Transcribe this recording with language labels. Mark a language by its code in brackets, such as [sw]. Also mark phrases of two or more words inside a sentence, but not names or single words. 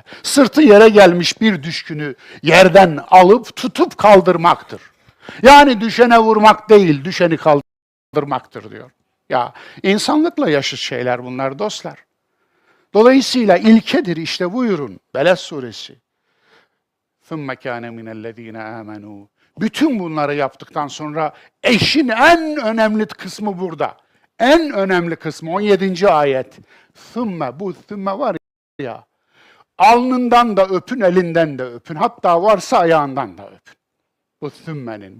[tr] Sırtı yere gelmiş bir düşkünü yerden alıp tutup kaldırmaktır. Yani düşene vurmak değil, düşeni kaldırmaktır diyor. Ya insanlıkla yaşıt şeyler bunlar dostlar. Dolayısıyla ilkedir işte buyurun. Beled suresi. [ar] ثُمَّ كَانَ مِنَ الَّذ۪ينَ آمَنُوا. [tr] Bütün bunları yaptıktan sonra eşin en önemli kısmı burada. En önemli kısmı 17. ayet. ثُمَّ bu ثُمَّ var ya, alnından da öpün, elinden de öpün. Hatta varsa ayağından da öpün. Bu thümmenin.